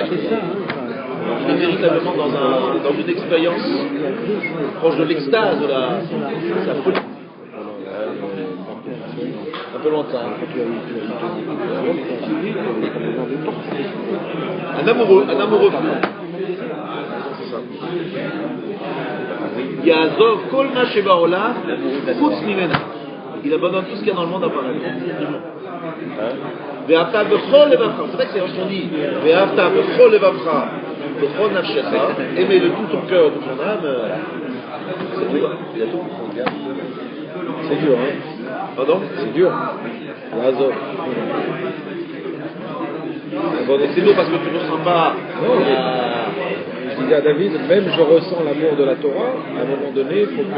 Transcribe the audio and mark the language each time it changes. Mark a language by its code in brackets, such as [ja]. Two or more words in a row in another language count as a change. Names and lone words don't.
[fr] Il est véritablement dans une expérience proche de l'extase, de sa folie. Un peu lointain. Un amoureux fou. C'est ça. [he] יעזוב כל מה שבעולם חוץ ממנה. [fr] Il abandonne tout ce qu'il y a dans le monde à part elle. [he] ואהבת בכל לבבך. [fr] C'est vrai que c'est ce qu'on dit. [he] ואהבת בכל לבבך. בכל נפשך. [fr] Aimer de tout ton cœur, de ton âme. C'est dur. Il y a tout. C'est dur, hein. Pardon? C'est dur. [he] Yazov. [fr] C'est dur parce que tu ne ressens pas. Je disais à David, même je ressens l'amour de la Torah, à un moment donné, il faut que.